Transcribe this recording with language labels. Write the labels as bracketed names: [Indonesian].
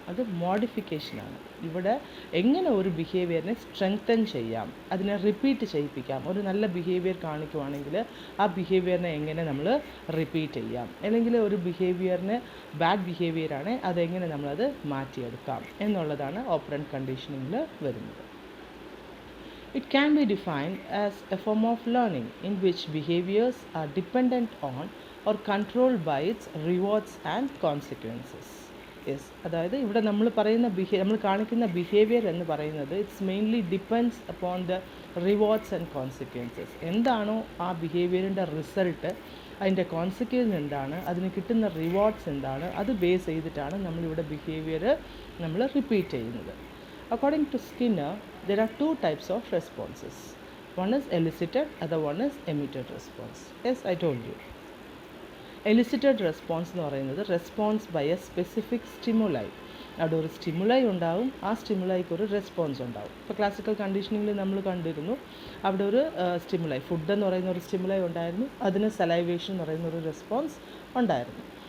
[Malayalam] അത് മോഡിഫിക്കേഷനാണ്. ഇവിടെ എങ്ങനെ ഒരു ബിഹേവിയറിനെ സ്ട്രെങ്തൻ ചെയ്യാം, അതിനെ റിപ്പീറ്റ് ചെയ്യിപ്പിക്കാം. ഒരു നല്ല ബിഹേവിയർ കാണിക്കുവാണെങ്കിൽ ആ ബിഹേവിയറിനെ എങ്ങനെ നമ്മൾ റിപ്പീറ്റ് ചെയ്യാം, അല്ലെങ്കിൽ ഒരു ബിഹേവിയറിന് ബാഡ് ബിഹേവിയറാണ് അതെങ്ങനെ നമ്മളത് മാറ്റിയെടുക്കാം എന്നുള്ളതാണ് ഓപ്പറന്റ് കണ്ടീഷനിങ്ങിൽ വരുന്നത്. [English] It can be defined as a form of learning in which behaviors are dependent on or controlled by its rewards and consequences. [Malayalam] Yes, അതായത് ഇവിടെ നമ്മൾ പറയുന്ന നമ്മൾ കാണിക്കുന്ന ബിഹേവിയർ എന്ന് പറയുന്നത് [English] It's mainly depends upon the rewards and consequences. [Malayalam] എന്താണോ ആ ബിഹേവിയറിൻ്റെ റിസൾട്ട്, അതിൻ്റെ കോൺസിക്വൻസ് എന്താണ്, അതിന് കിട്ടുന്ന റിവാർഡ്സ് എന്താണ്, അത് ബേസ് ചെയ്തിട്ടാണ് നമ്മളിവിടെ ബിഹേവിയർ നമ്മൾ റിപ്പീറ്റ് ചെയ്യുന്നത്. [English] According to Skinner, there are two types of responses. One is elicited, other one is emitted response. Yes, I told you. Elicited response [Malayalam] എന്ന് പറയുന്നത് [English] Response by a specific stimuli. [Malayalam] അവിടെ ഒരു stimuli ഉണ്ടാവും, ആ സ്റ്റിമുലൈക്ക് ഒരു response ഉണ്ടാവും. ഇപ്പോൾ ക്ലാസിക്കൽ കണ്ടീഷനിങ്ങിൽ നമ്മൾ കണ്ടിരുന്നു, അവിടെ ഒരു സ്റ്റിമുലൈ, ഫുഡ് എന്ന് പറയുന്ന ഒരു സ്റ്റിമുലൈ ഉണ്ടായിരുന്നു, അതിന് സലൈവേഷൻ എന്ന് പറയുന്ന ഒരു റെസ്പോൺസ് ഉണ്ടായിരുന്നു.